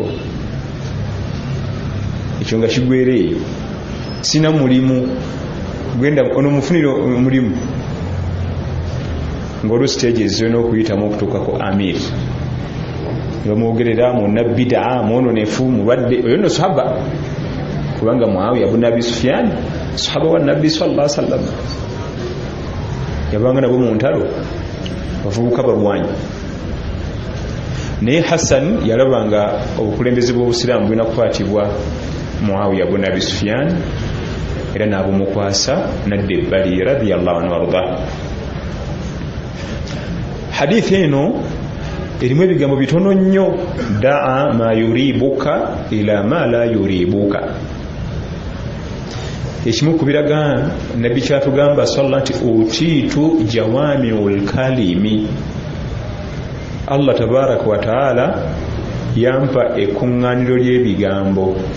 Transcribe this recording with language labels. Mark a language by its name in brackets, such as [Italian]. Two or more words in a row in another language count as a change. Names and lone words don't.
[Ganda] Ekyo nga kigwera eyo sina mulimu genda ono mufunire omulimu ng'olwo stages zirina okuyitamu okutuukako amiri bamwogerera mu nabbidaa mwononefu mulwadde oyo nno sahaba kubanga Muawiya ibn Abi Sufyan sahaba wa Nabi [Arabic] صلى الله عليه وسلم [Ganda] yabanga nabo mu ntalo bavubuka balwanyi naye Hassan yalabanga obukulembeze bw'Obusiraamu bulina kukwatibwa Muawiya ibn Abi Sufyan era n'abumukwasa nadde ebbali [Arabic] رضي الله عنه [Ganda] warda. Hadithi eno erimu ebigambo bitono nnyo. [Arabic] دع ما يريبك إلى ما لا يريبك. [Ganda] Ekimu ku biraga nabbi kyatugamba sallallahu nti utiitu [Arabic] جوامع الكلم. الله تبارك وتعالى [Ganda] yampa ekkuŋŋaaniro ly'ebigambo.